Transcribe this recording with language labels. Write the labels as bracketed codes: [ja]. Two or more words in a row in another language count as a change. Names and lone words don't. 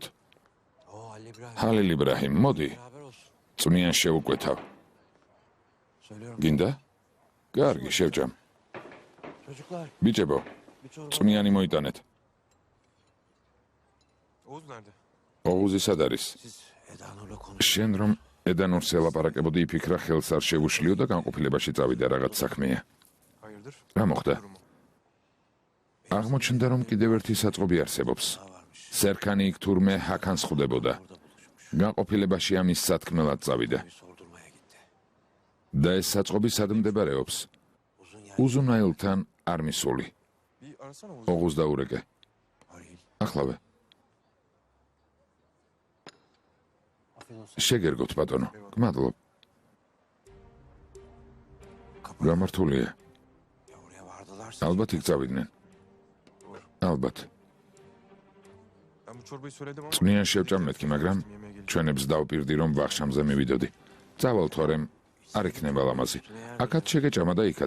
[tr] O Halil İbrahim. [ka] ჰალილ იბრაჰიმ, მოდი, [tr] Beraber olsun. [ka] წვნიან შევუკვეთავ. [tr] Söylüyorum. [ka] გინდა? კარგი, შევჭამ. [tr] Çocuklar [ka] ბიჭებო, [tr] bir çorba. [ka] წვნიანი მოიტანეთ. [tr] Oğuz nerede? [ka] ოღუზი სად არის? [tr] Siz Eda Nur'la konuşun. [ka] შენ რომ ედანურს ელაპარაკებოდი, იფიქრა ხელს არ შევუშლიო და განყოფილებაში წავიდა რაღაც საქმეა. [tr] Hayırdır? [ka] რა მოხდა? Durumu. აღმოჩნდა, რომ კიდევ ერთი საწყობი არსებობს. სერქანი იქ თურმე ჰაქანს ხვდებოდა. განყოფილებაში ამის სათქმელად წავიდა. [tr] Bir sordurmaya gitti. [ka] და ეს საწყობი სად მდებარეობს? [tr] Uzun yayla [ka] უზუნაილთან არ მისული. [tr] Bir arasana Oğuz. [ka] ოღუს დაურეკე. [tr] Arayayım. [ka] ახლავე. [tr] Afiyet olsun. [ka] შეგერგოთ ბატონო. გმადლობ. გამართულია. [tr] Ya oraya vardılar. [ka] ალბათ იქ წავიდნენ. ალბათ. [tr] Ben bu çorbayı söyledim ama... [ka] წვნიან შევჭამ მეთქი, მაგრამ [tr] Yemeğe geleceğim. [ka] ჩვენებს დავპირდი რომ ვახშამზე მივიდოდი. წავალ თორემ არ იქნება ლამაზი. აქაც შეგეჭამა და იქაც.